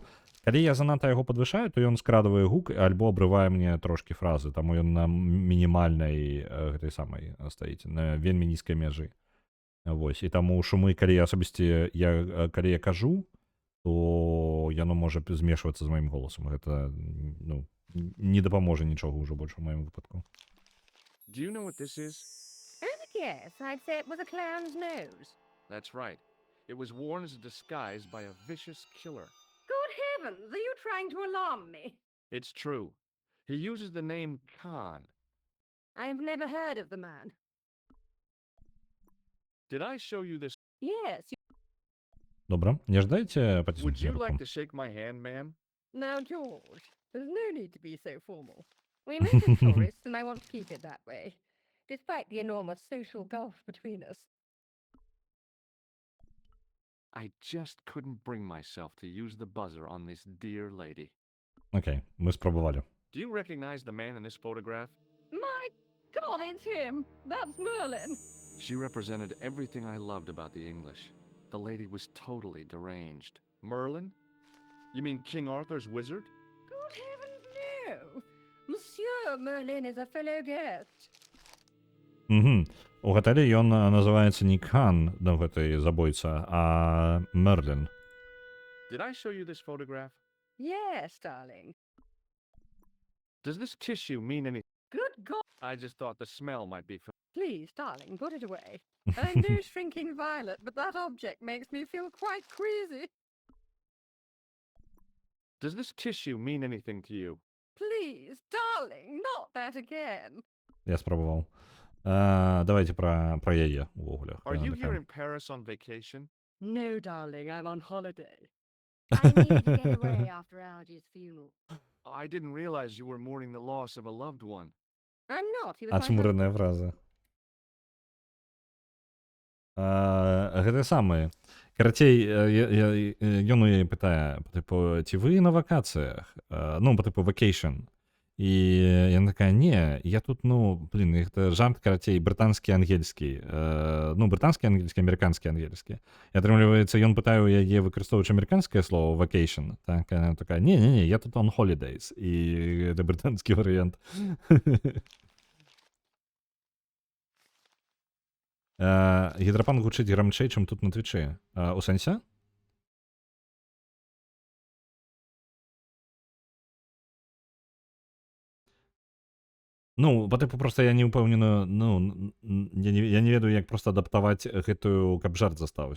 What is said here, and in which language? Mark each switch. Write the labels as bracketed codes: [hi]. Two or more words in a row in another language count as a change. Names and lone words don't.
[be] Калі я занадта яго падвышаю, то ён скрадвае гук, альбо абрывае мне трошкі фразы, таму ён на мінімальнай гэтай самай стаіць, на вельмі нізкай мяжы. Вось, і таму шумы, калі я асабісці, калі я кажу, то яно можа змешвацца з маім голасам. Гэта, ну, не дапаможа нічога ўжо больш у маім выпадку. [en] Do you know what this is? Yes, I'd say it was a clown's nose. That's right. It was worn as a disguise by a vicious killer. Good heavens, are you trying to alarm me? It's true. He uses the name Khan. I've never heard of the man. Did I show you this? Yes, [be] Добра, не ждайце [en] Would [be] паціснуць [en] you like [be] мікрафон. [en] to shake my hand, ma'am? Now, George, there's no need to be so formal. We met as tourists, and I want to keep it that way, despite the enormous social gulf between us. I just couldn't bring myself to use the buzzer on this dear lady. [uk] Окей, ми спробували. [en] Do you recognize the man in this photograph? My God, it's him! That's Merlin! She represented everything I loved about the English. The lady was totally deranged. Merlin? You mean King Arthur's wizard? Good heavens, no! Monsieur Merlin is a fellow guest. Угу. [be] У гатэлі ён называецца не Кхан, ну, гэтай забойца, а Мерлин. [en] Did I show you this photograph? Yes, darling. Does this tissue mean anything? Good God! I just thought the smell might be Please, darling, put it away. I'm no shrinking violet, but that object makes me feel quite queasy. Does this tissue mean anything to you? Please, darling, not that again. [be] Я спробував. Давайте про яе увогуле. [en] Are you here in Paris on vacation? No, darling, I'm on holiday. I needed to get away after Algy's funeral. I didn't realize you were mourning the loss of a loved one. I'm not. He was my [be] Ачмуреная фраза. Гэта самае. Карацей, ён у яе пытае, типу, ці вы на вакацыях? Ну, типу, vacation. І яна такая, не, я тут, ну, блин, гэта жарт, карацей, брытанскі ангельскі. Ну, брытанскі ангельскі, амерыканскі ангельскі. І атрымліваецца, ён пытае у яе, выкарыстоўваючы амерыканскае слово vacation. Так, яна такая, не, я тут [en] on holidays. [be] І гэта брытанскі варыянт. Гідрапан гучыць грамчэй, чым тут на твічы. У сэнсе? Ну, типу, просто я не ўпэўнены, ну, я не ведаю, як просто адаптаваць гэтую, каб жарт застаўся.